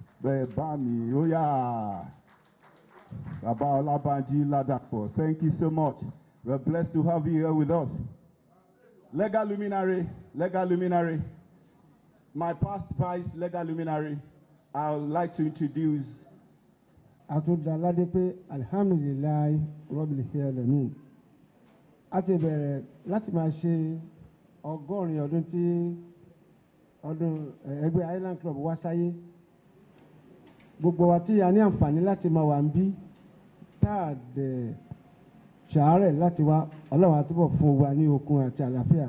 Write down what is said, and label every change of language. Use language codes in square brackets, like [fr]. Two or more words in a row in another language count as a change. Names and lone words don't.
[en] Bebami, oh yeah. Thank you so much. We're blessed to have you here with us. Legal luminary. My past vice, legal luminary. I would like to introduce. [ar] Atudaladepe الحمد لله رب العالمين. [yo] Àti bẹ̀rẹ̀ láti máa ṣe ọgọ́rin ọdún tí ọdún ẹgbẹ́ Highland Club wá sáyé. gbogbo wa tí a ní àǹfààní láti máa wà ń bí tá a dẹ̀ ṣàárẹ̀ láti wá ọlọ́run àtúbọ̀ fún wa ní okun àti àlàáfíà.